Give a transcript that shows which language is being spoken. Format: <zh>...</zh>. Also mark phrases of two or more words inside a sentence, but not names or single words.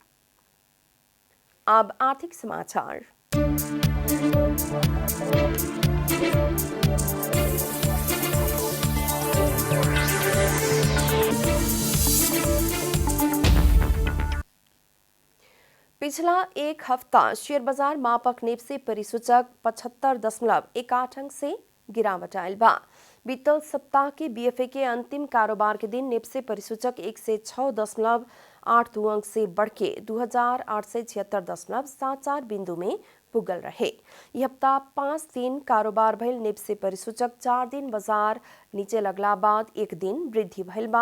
<bho>अब आर्थिक समाचार। पिछला एक हफ्ता शेयर बाजार मापक नेप्से परिसूचक 75.18 अंक से गिरावट आयल बा। बीतल सप्ताह के बीएफए के अंतिम कारोबार के दिन नेप्से परिसूचक 106.82 अंक से बढ़ के 2876.74 बिंदु में पुगल रहे। यह हफ्ता 5 दिन कारोबार भइल नेप्से परिसूचक 4 दिन बाजार नीचे लगला बाद एक दिन वृद्धि भइल बा।</bho>